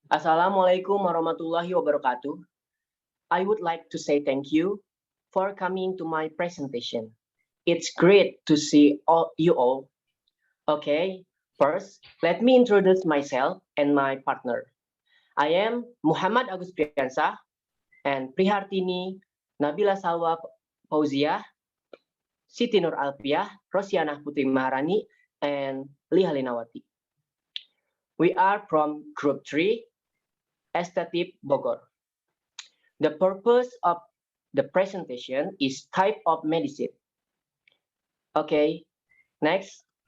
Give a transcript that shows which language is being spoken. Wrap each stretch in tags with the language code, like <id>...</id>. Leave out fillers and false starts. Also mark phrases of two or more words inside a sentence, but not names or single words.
<ar>السلام عليكم ورحمة الله وبركاته.</ar> <en>I would like to say thank you for coming to my presentation. It's great to see you all. Okay, first, let me introduce myself and my partner. I am Muhammad Agus Priyansah and Prihartini Nabila Salwa Fauziah, Siti Nur Alfiah, Rosianah Putri Maharani, and Liha Linawati. We are from Group 3, Estetik Bogor. The purpose of the presentation is type of medicine. Okay, next.</en>